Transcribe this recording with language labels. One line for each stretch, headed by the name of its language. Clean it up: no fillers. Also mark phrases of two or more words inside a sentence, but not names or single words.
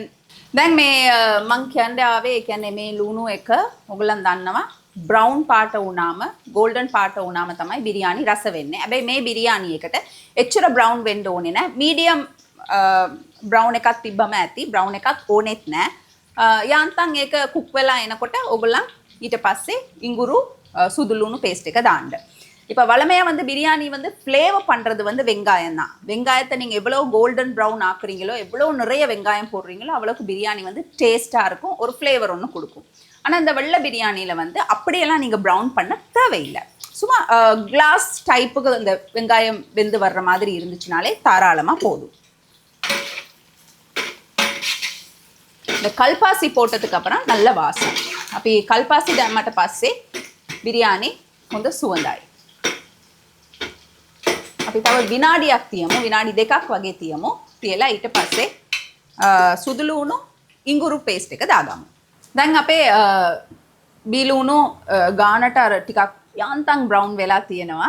Sinhala: දැන් මේ මං කියන්නේ ආවේ ඒ කියන්නේ මේ ලුණු එක ඔයගලන් දන්නවා බ්‍රවුන් පාට වුණාම, গোল্ডන් පාට වුණාම තමයි බිරියානි රස වෙන්නේ. හැබැයි මේ බිරියානි එකට එච්චර බ්‍රවුන් වෙන්න ඕනේ නැහැ.
English: medium brown
Sinhala: එකක් තිබ්බම ඇති. බ්‍රවුන් එකක් ඕනෙත් නැහැ. යාන්තම් ඒක කුක් වෙලා එනකොට ඔයගලන් ඊට පස්සේ ඉඟුරු සුදු ලුණු பேஸ்ட் එක දාන්න.
Tamil: இப்போ வளமையாக வந்து பிரியாணி வந்து ஃப்ளேவர் பண்ணுறது வந்து வெங்காயம் தான். வெங்காயத்தை நீங்கள் எவ்வளோ
English: golden brown
Tamil: ஆக்குறீங்களோ, எவ்வளோ நிறைய வெங்காயம் போடுறீங்களோ அவ்வளோக்கு பிரியாணி வந்து டேஸ்ட்டாக இருக்கும், ஒரு ஃப்ளேவர் ஒன்று கொடுக்கும். ஆனால் இந்த வெள்ளை பிரியாணியில் வந்து அப்படியெல்லாம் நீங்கள் ப்ரௌன் பண்ண தேவையில்லை. சும்மா கிளாஸ் டைப்புக்கு இந்த வெங்காயம் வெந்து வர்ற மாதிரி இருந்துச்சுனாலே தாராளமாக போதும். இந்த கல்பாசி போட்டதுக்கு அப்புறம் நல்ல வாசம்.
Sinhala: அப்போ கல்பாசி දැම්මට පස්සේ பிரியாணி හොඳ සුවඳයි. අපි තව විනාඩියක් තියමු, විනාඩි 2ක් වගේ තියමු. තියලා ඊට පස්සේ සුදු ලුණු ඉඟුරු පේස්ට් එක දාගමු. දැන් අපේ බීලුණු ගානට අර ටිකක් යාන්තම් බ්‍රවුන් වෙලා තියෙනවා.